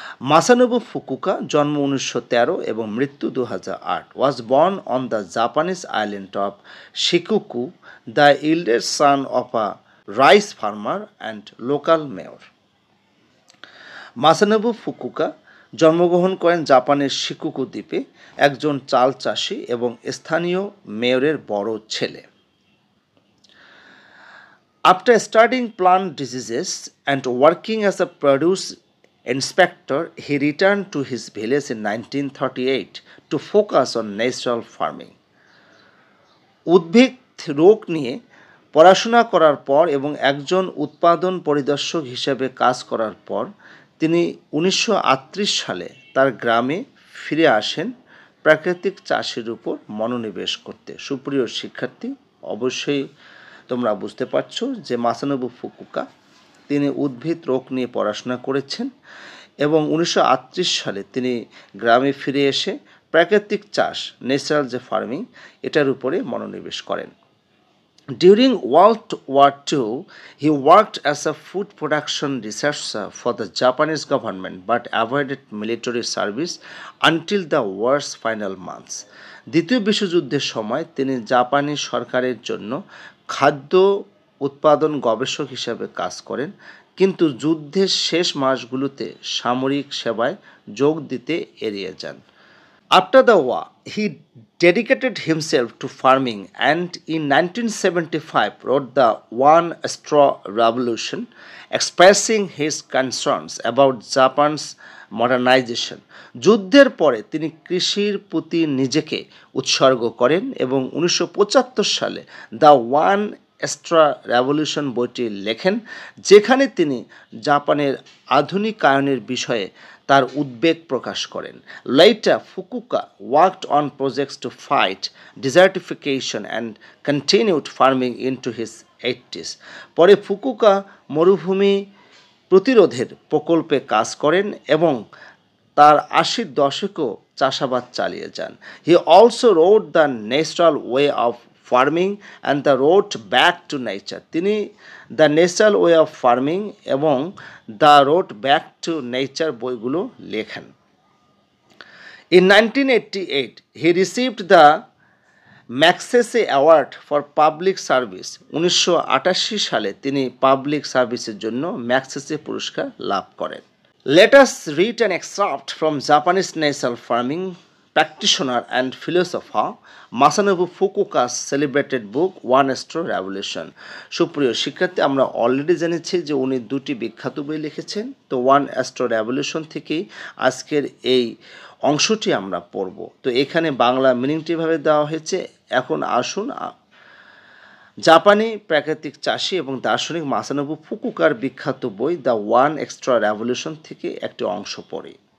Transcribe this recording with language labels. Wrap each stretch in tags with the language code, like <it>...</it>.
<en>Masanobu Fukuoka</en> <bn>জন্ম 1913 এবং মৃত্যু 2008,</bn> <en>Was born on the Japanese island of Shikoku, the eldest son of a rice farmer and local mayor.</en> <bn>মাসানোবু ফুকুকা জন্মগ্রহণ করেন জাপানের শিকুকু দ্বীপে, একজন চাল চাষি এবং স্থানীয় মেয়রের বড় ছেলে।</bn> <en>After studying plant diseases and working as a produce inspector, he returned to his village in 1938 to focus on natural farming.</en> <bn>উদ্ভিদ রোগ নিয়ে পড়াশোনা করার পর এবং একজন উৎপাদন পরিদর্শক হিসেবে কাজ করার পর তিনি 1938 সালে তার গ্রামে ফিরে আসেন প্রাকৃতিক চাষের উপর মনোনিবেশ করতে। সুপ্রিয় শিক্ষার্থী, অবশ্যই তোমরা বুঝতে পারছো যে মাসানোবু ফুকুকা তিনি উদ্ভিদ রোগ নিয়ে পড়াশোনা করেছেন এবং 1938 সালে তিনি গ্রামে ফিরে এসে প্রাকৃতিক চাষ, ন্যাচারাল যে ফার্মিং, এটার উপরে মনোনিবেশ করেন।</bn> <en>During World War II, he worked as a food production researcher for the Japanese government but avoided military service until the war's final months.</en> <bn>দ্বিতীয় বিশ্বযুদ্ধের সময় তিনি জাপানি সরকারের জন্য খাদ্য উৎপাদন গবেষক হিসেবে কাজ করেন, কিন্তু যুদ্ধের শেষ মাসগুলোতে সামরিক সেবায় যোগ দিতে এড়িয়ে যান।</bn> <en>After the war, he dedicated himself to farming and in 1975 wrote the One Straw Revolution, expressing his concerns about Japan's modernization.</en> <bn>যুদ্ধের পরে তিনি কৃষির প্রতি নিজেকে উৎসর্গ করেন এবং 1975 সালে দ্য ওয়ান স্ট্র রেভলিউশন বইটি লেখেন, যেখানে তিনি জাপানের আধুনিকায়নের বিষয়ে তার উদ্বেগ প্রকাশ করেন।</bn> <en>Later, Fukuoka worked on projects to fight desertification and continued farming into his 80s.</en> <bn>পরে ফুকুকা মরুভূমি প্রতিরোধের প্রকল্পে কাজ করেন এবং তার 80-র দশকেও চাষাবাদ চালিয়ে যান।</bn> <en>He also wrote The Natural Way of Farming and The Road Back to Nature.</en> <bn>তিনি the natural way of farming এবং the road back to nature বইগুলো লেখেন।</bn> <en>In 1988, he received the Magsaysay award for public service.</en> <bn>1988 সালে তিনি public সার্ভিসের জন্য Magsaysay পুরস্কার লাভ করেন।</bn> <en>Let us read an excerpt from Japanese natural farming practitioner and philosopher Masanobu Fukuoka's celebrated book One Straw Revolution.</en> <bn>সুপ্রিয় শিক্ষার্থী, আমরা অলরেডি জেনেছি যে উনি দুটি বিখ্যাত বই লিখেছেন। তো ওয়ান স্ট্র রেভলিউশন থেকেই আজকের এই অংশটি আমরা পড়ব। তো এখানে বাংলা মিনিংটি ভাবে দেওয়া হয়েছে। এখন আসুন জাপানি প্রাকৃতিক চাষি এবং দার্শনিক মাসানোবু ফুকুকার বিখ্যাত বই দ্য ওয়ান এক্সট্রা রেভলিউশন থেকে একটি অংশ পড়ি।</bn>